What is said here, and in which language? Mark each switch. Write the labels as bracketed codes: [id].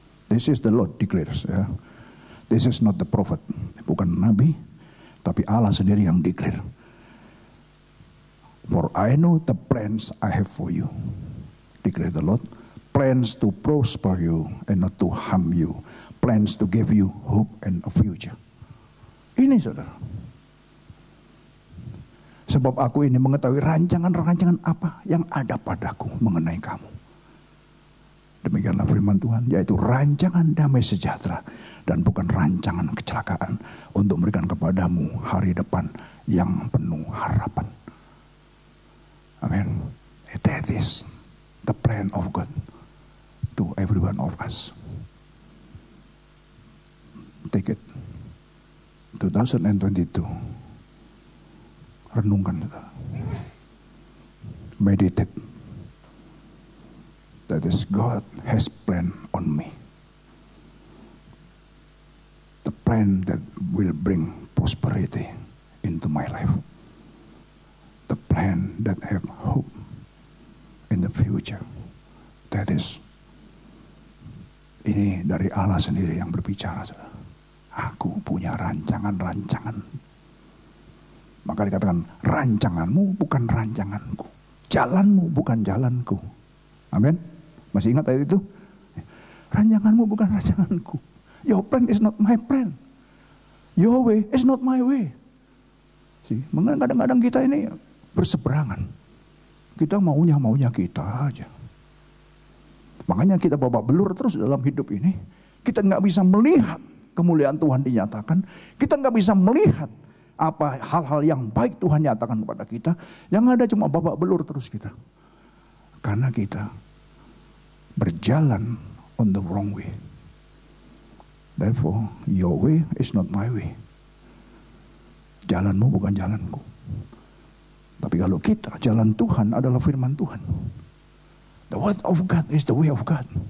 [en] This is the Lord declares. Ya. This is not the prophet, [id] bukan nabi, tapi Allah sendiri yang declare. [en] For I know the plans I have for you, declare the Lord. Plans to prosper you and not to harm you. Plans to give you hope and a future. [id] Ini saudara. Sebab aku ini mengetahui rancangan-rancangan apa yang ada padaku mengenai kamu. Demikianlah firman Tuhan, yaitu rancangan damai sejahtera dan bukan rancangan kecelakaan, untuk memberikan kepadamu hari depan yang penuh harapan. Amin. [en] That is the plan of God to every one of us. Take it. 2022. Renungkan, meditate. That is, God has planned on me. The plan that will bring prosperity into my life. The plan that have hope in the future. That is, [id] ini dari Allah sendiri yang berbicara. Aku punya rancangan-rancangan. Maka dikatakan, rancanganmu bukan rancanganku, jalanmu bukan jalanku. Amin. Masih ingat ayat itu? Rancanganmu bukan rancanganku. [en] Your plan is not my plan. Your way is not my way. [id] Kadang-kadang kita ini berseberangan. Kita maunya kita aja. Makanya kita babak belur terus dalam hidup ini. Kita nggak bisa melihat kemuliaan Tuhan dinyatakan. Kita nggak bisa melihat apa hal-hal yang baik Tuhan nyatakan kepada kita. Yang ada cuma babak belur terus kita. Karena kita berjalan [en] on the wrong way. Therefore, your way is not my way. [id] Jalanmu bukan jalanku. Tapi kalau kita, jalan Tuhan adalah firman Tuhan. [en] The word of God is the way of God.